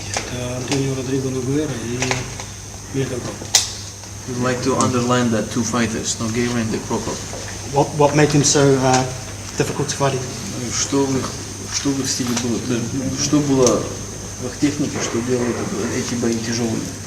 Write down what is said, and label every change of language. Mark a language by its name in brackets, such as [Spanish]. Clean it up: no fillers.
[Russian] Это Антонио Родриго Ногуэра и Мелька Крокоп. [English] We'd like to underline that two fighters, Nogueira and the Krokop. What made him so difficult to fight? [Russian] Что в их стиле было? Что было в их технике, что делает эти бои тяжелыми?